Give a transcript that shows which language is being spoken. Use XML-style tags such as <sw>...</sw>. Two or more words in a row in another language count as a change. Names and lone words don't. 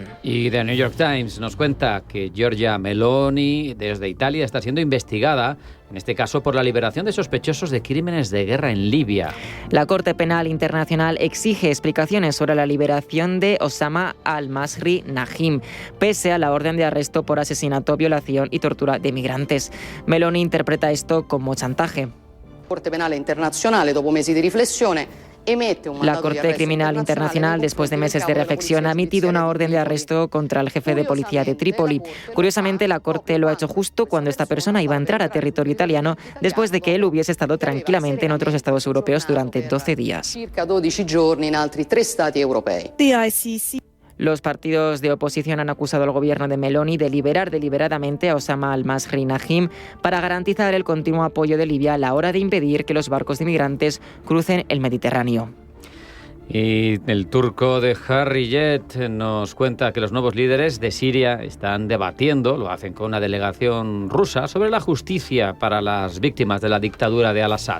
<es>Y The New York Times nos cuenta que Giorgia Meloni, desde Italia, está siendo investigada, en este caso por la liberación de sospechosos de crímenes de guerra en Libia. La Corte Penal Internacional exige explicaciones sobre la liberación de Osama al-Masri Najim, pese a la orden de arresto por asesinato, violación y tortura de migrantes. Meloni interpreta esto como chantaje.</es> <it>Corte Penale Internazionale, dopo mesi di riflessione,</it> <es>la Corte Criminal Internacional, después de meses de reflexión, ha emitido una orden de arresto contra el jefe de policía de Trípoli. Curiosamente, la Corte lo ha hecho justo cuando esta persona iba a entrar a territorio italiano después de que él hubiese estado tranquilamente en otros estados europeos durante 12 días.</es> <it>Circa 12 giorni in altri 3 stati europei.</it> <es>Los partidos de oposición han acusado al gobierno de Meloni de liberar deliberadamente a Osama al-Masri Najim para garantizar el continuo apoyo de Libia a la hora de impedir que los barcos de inmigrantes crucen el Mediterráneo. Y el turco de Harriet nos cuenta que los nuevos líderes de Siria están debatiendo, lo hacen con una delegación rusa, sobre la justicia para las víctimas de la dictadura de al-Assad.</es>